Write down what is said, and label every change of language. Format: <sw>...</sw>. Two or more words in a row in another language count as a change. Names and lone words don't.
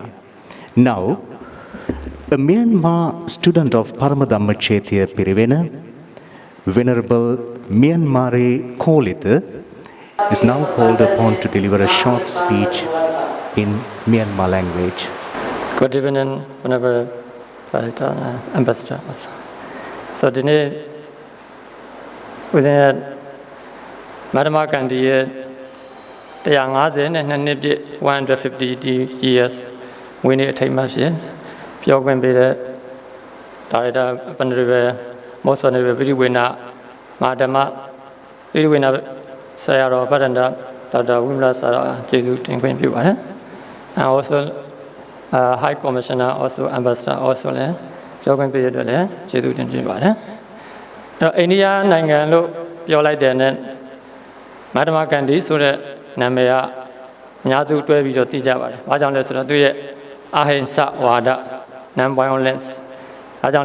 <en>Now, a Myanmar student of Paramadhamma Chaitya Pirivena, Venerable Myanmare Kolita, is now called upon to deliver a short speech in Myanmar language. Good evening, Venerable Ambassador. So today, within</en> <my>Mahatma Gandhi 150 နဲ့2နှစ်ပြည့်150 years ဝင်းနေအထိမ်းအမှတ်ရှင်ပြောခွင့်ပေးတဲ့ဒါရိုက်တာပန္နရယ်မောစပန္နရယ်ပိဋိဝေနမဟာဓမ္မပိဋိဝေနဆရာတော်ဗတ္တန္တဒေါက်တာဝိမလဆရာကျေးဇူးတင်ခွင့်ပြုပါတယ်</my> <en>and also High Commissioner also Ambassador also</en> <my>လည်းပြောခွင့်ပေးရတဲ့လည်းကျေးဇူးတင်ပါတယ်အဲ့တော့အိန္ဒိယနိုင်ငံလို့ပြောလိုက်တဲ့နဲ့မဟာတမဂန္ဒီဆိုတဲ့နာမည်ကအများစုတွဲပြီးတော့သိကြပါတယ်။ဘာကြောင့်လဲဆိုတော့သူရဲ့အဟိង្စဝါဒ non-violence အဲကြောင့်လဲ</my>